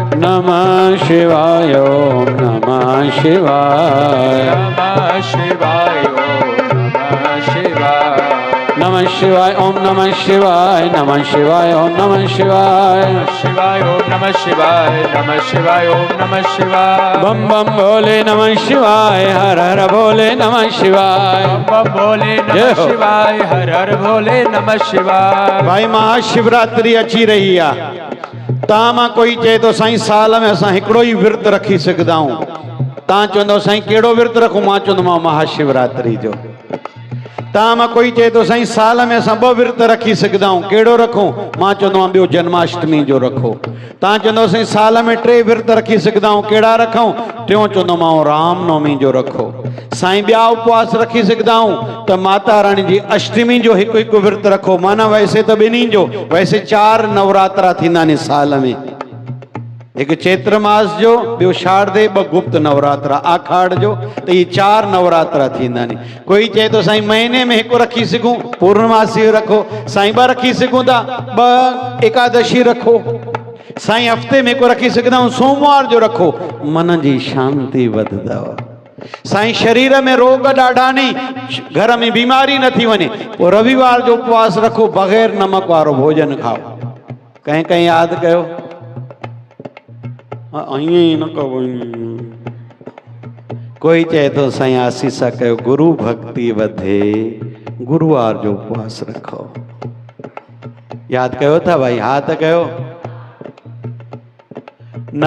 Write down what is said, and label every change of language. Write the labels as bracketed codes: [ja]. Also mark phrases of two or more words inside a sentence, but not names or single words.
[sa] नमः शिवाय ओम नमः शिवाय नमः शिवाय ओम नमः शिवाय नमः शिवाय ओम नमः शिवाय नमः शिवाय ओम नमः शिवाय शिवाय ओम नमः शिवाय नमः शिवाय ओम नमः शिवाय [hi] बम बम भोले [sa] नमः शिवाय [hi] हर हर भोले [sa] नमः शिवाय [hi] बम भोले [sa] नमः शिवाय [hi] हर हर भोले [sa] नमः शिवाय। [sd] भाई महाशिवरात्रि अची रही है। ता मां कोई चए तो साईं साल में असां हिकिड़ो ही विर्त रखी सघंदा आहियूं। तव्हां चवंदो साईं कहिड़ो विर्त रखूं? मां चवंदोमांव महाशिवरात्रि जो। तव्हां मां कोई चए तो साईं साल में असां 2 विर्त रखी सघंदा आहियूं, कहिड़ो रखूं? मां चवंदोमांव ॿियो जन्माष्टमी जो रखो। तव्हां चवंदो साईं साल में 3 विर्त रखी सघंदा आहियूं, कहिड़ा रखूं? टियों चवंदोमांव रामनवमी जो रखो। साईं ॿिया उपवास रखी सघंदा आहियूं त माता रानी जी अष्टमी जो हिकु हिकु विर्त रखो। [hi] माना वैसे तो [sd] ॿिन्ही जो, वैसे 4 नवरात्रा थींदा आहिनि साल में, एक चैत्र मास जो, ॿियो शारदे, 2 गुप्त नवरात्रा आखाड़ जो। [hi] तो ये [sd] 4 नवरात्रा थींदा आहिनि। कोई चए तो साईं महीने में हिकु रखी सघूं, पूर्णमासी रखो। साईं 2 रखी सघूं था, 2 एकादशी रखो। साईं हफ्ते में हिकु रखी सघंदा आहियूं, सोमवार जो रखो। मन जी शांति वधंदव। साईं शरीर में रोग ॾाढा नहीं, घर में बीमारी न थी वञे, पोइ रविवार जो उपवास रखो, बग़ैर नमक वारो भोजन खाओ। कहीं कहीं याद कयो, ईअं न कयो। कोई चए तो साईं आसीसा कयो, गुरु भक्ति वधे, गुरुवार जो उपवास रखो। याद कयो था भाई? हाथ कयो।